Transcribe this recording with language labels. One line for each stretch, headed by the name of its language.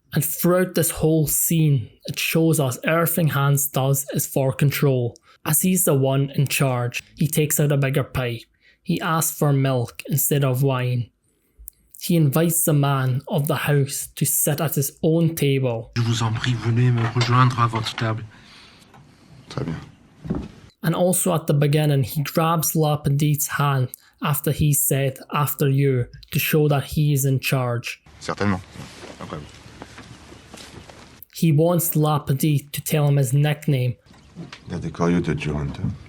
English: And throughout this whole scene, it shows us everything Hans does is for control. As he's the one in charge, he takes out a bigger pipe. He asks for milk instead of wine. He invites the man of the house to sit at his own table.
French: Je vous en prie, venez me rejoindre à votre table. Très bien.
English: And also at the beginning, he grabs Lapidite's hand after he said, after you, to show that he is in charge.
French: Certainement. Après vous.
English: He wants Lapidite to tell him his nickname. That they call you the Jew Hunter?